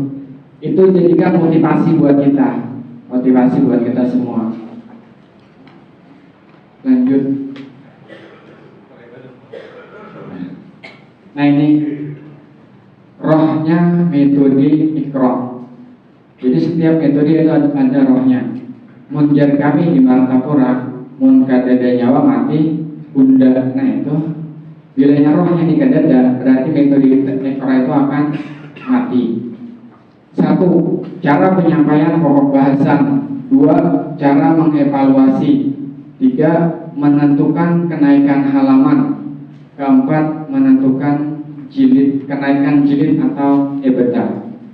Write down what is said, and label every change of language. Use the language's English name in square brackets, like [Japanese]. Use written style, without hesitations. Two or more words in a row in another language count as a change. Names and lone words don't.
[Indonesian] Itu jadikan motivasi buat kita, motivasi buat kita semua. Lanjut. Nah ini rohnya metode Iqra. Jadi setiap metode itu ada rohnya. [Banjar] Munjar kami di Martapura, mun kadada nyawa mati bunda. Nah itu bilanya rohnya di kadada, [Indonesian] berarti metode Iqra itu akan mati. 1. Cara penyampaian pokok bahasan. 2. Cara mengevaluasi. 3. Menentukan kenaikan halaman. 4. Menentukan kenaikan jilid atau ebedah.